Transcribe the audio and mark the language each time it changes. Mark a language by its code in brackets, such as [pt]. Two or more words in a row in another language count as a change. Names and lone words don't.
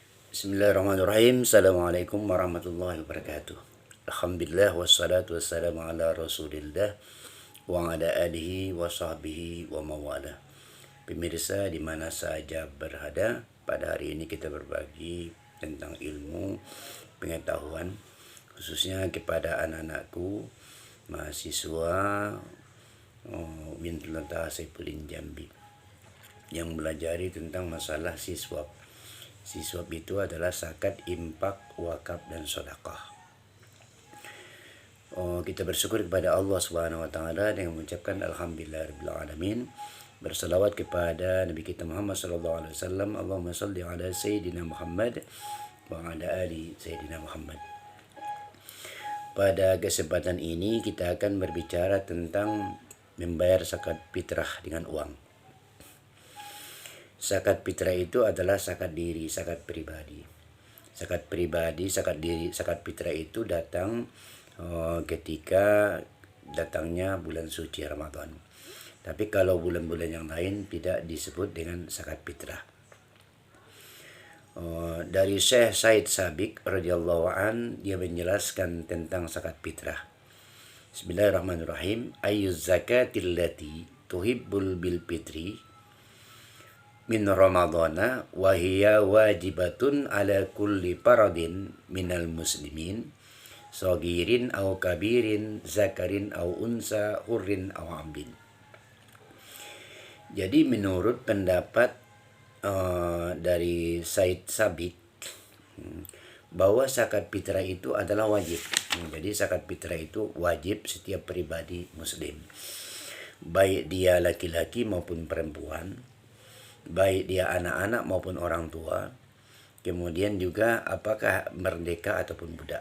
[ar] بسم الله الرحمن الرحيم. السلام عليكم ورحمة الله وبركاته. الحمد لله والصلاة والسلام على رسول الله وعلى آله وصحبه ومن والاه. [id] Pemirsa di mana saja berada, pada hari ini kita berbagi tentang ilmu pengetahuan khususnya kepada anak-anakku mahasiswa Wintulanta Saifuddin Jambi yang belajari tentang masalah siswab. Siswab itu adalah zakat, infak, wakaf, dan sedekah. Kita bersyukur kepada Allah [ar] سبحانه وتعالى [id] dengan mengucapkan [ar] الحمد لله رب العالمين. [id] Berselawat kepada Nabi kita Muhammad [ar] صلى الله عليه وسلم. اللهم صل على سيدنا محمد وعلى آل سيدنا محمد. [id] Pada kesempatan ini kita akan berbicara tentang membayar zakat fitrah dengan uang. Zakat fitrah itu adalah zakat diri, zakat pribadi. Zakat pribadi, zakat diri, zakat fitrah itu datang ketika datangnya bulan suci Ramadan. Tapi kalau bulan-bulan yang lain tidak disebut dengan zakat fitrah. Dari Syekh Said Sabiq [ar] رضي الله عنه, [id] dia menjelaskan tentang zakat fitrah. [ar] بسم الله الرحمن الرحيم. أي الزكاة التي تجب بالفطر من رمضان وهي واجبة على كل فرد من المسلمين صغير أو كبير ذكر أو أنثى حر أو عبد. [id] Jadi menurut pendapat dari Said Sabiq bahwa zakat fitrah itu adalah wajib. Jadi zakat fitrah itu wajib setiap pribadi muslim, baik dia laki-laki maupun perempuan, baik dia anak-anak maupun orang tua, kemudian juga apakah merdeka ataupun budak.